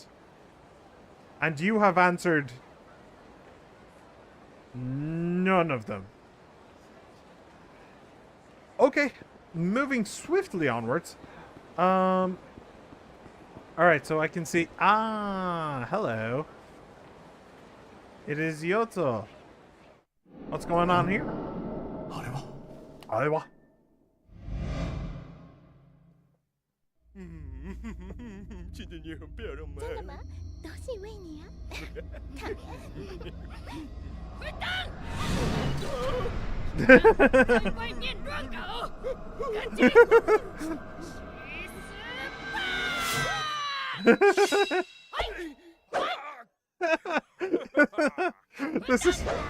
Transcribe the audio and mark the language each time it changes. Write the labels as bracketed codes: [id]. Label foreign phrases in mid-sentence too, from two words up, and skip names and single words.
[en] And you have answered none of them. Okay, moving swiftly onwards. Alright, so I can see... Ah, hello. It is Yoto. What's going on here? [ja] あれはあれは [zh] 今天你很漂亮吗？真的吗？都是因为你啊！看，在外面乱搞，赶紧 [en] This is...